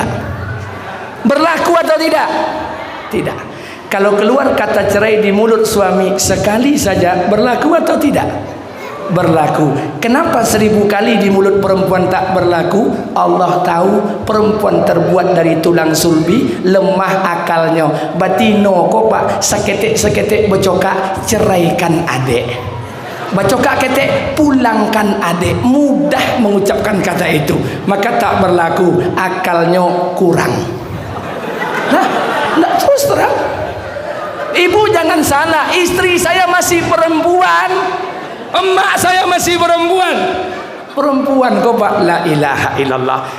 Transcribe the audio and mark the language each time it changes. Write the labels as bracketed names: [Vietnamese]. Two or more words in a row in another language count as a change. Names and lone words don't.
[Indonesian] Berlaku atau tidak? Tidak. Kalau keluar kata cerai di mulut suami sekali saja, berlaku atau tidak? Berlaku. Kenapa 1000 kali di mulut perempuan tak berlaku? Allah tahu perempuan terbuat dari tulang sulbi, lemah akalnya. [Minangkabau] Batino kok Pak, seketik becokak, ceraikan adik. Becokak ketek, pulangkan adik. [Indonesian] Mudah mengucapkan kata itu, maka tak berlaku, akalnya kurang. Nah, enggak, terus terang. Ibu jangan salah, istri saya masih perempuan. Emak saya masih perempuan. Perempuan kok Pak, [Arabic] لا إله إلا الله.